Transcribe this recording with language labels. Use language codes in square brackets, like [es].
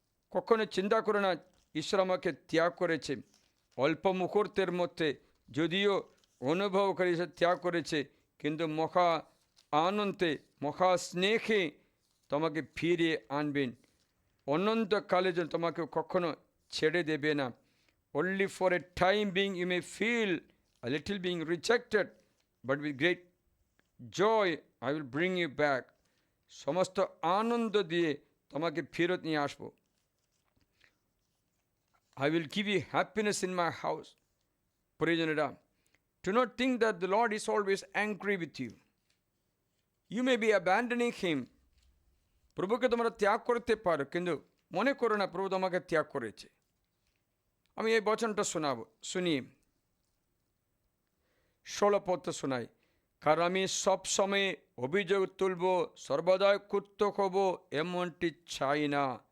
[bn] কখনো চিন্তা করো না ঈশ্বর আমাকে ত্যাগ করেছে। অল্প মুহূর্তের মধ্যে যদিও অনুভব করে ঈশ্বর ত্যাগ করেছে, কিন্তু মহা আনন্দে, মহা স্নেহে তোমাকে ফিরিয়ে আনবেন। অনন্তকালের জন্য তোমাকে কখনো ছেড়ে দেবে না। [en] Only for a time being you may feel a little being rejected, but with great joy I will bring you back. [bn] সমস্ত আনন্দ দিয়ে তোমাকে ফেরত নিয়ে আসবো। [en] I will give you happiness in my house. পরিজনেরা, do not think that the Lord is always angry with you. You may be abandoning him. [bn] প্রভুকে তোমরা ত্যাগ করতে পারো, কিন্তু মনে করো না প্রভু তোমাকে ত্যাগ করেছে। আমি এই বচনটা শুনি 16 পদ শোনাই। কারণ আমি সব সময় অভিযোগ তুলব, সর্বদাই ক্রুদ্ধ হব, এমনটি চাই না।